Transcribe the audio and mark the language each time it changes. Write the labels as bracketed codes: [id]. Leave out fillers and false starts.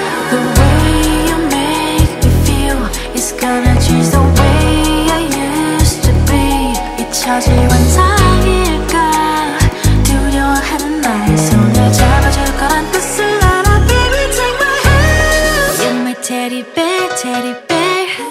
[en] The way you make me feel is gonna change the way I used to be. [ko] 잊혀질 환상일까 두려워하는 나의 손을 잡아줄 거란 뜻을 알아. [en] Baby take my hand. You're my teddy bear, teddy bear.